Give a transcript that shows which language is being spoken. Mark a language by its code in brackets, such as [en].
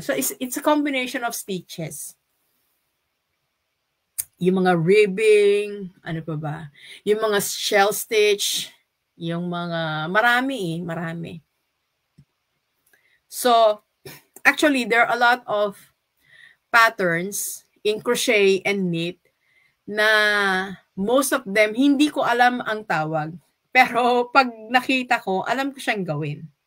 [en] So it's a combination of stitches. [tl] Yung mga ribbing, ano pa ba? Yung mga shell stitch, yung mga marami. [en] So actually there are a lot of patterns in crochet and knit na most of them [tl] hindi ko alam ang tawag. Pero pag nakita ko, alam ko siyang gawin.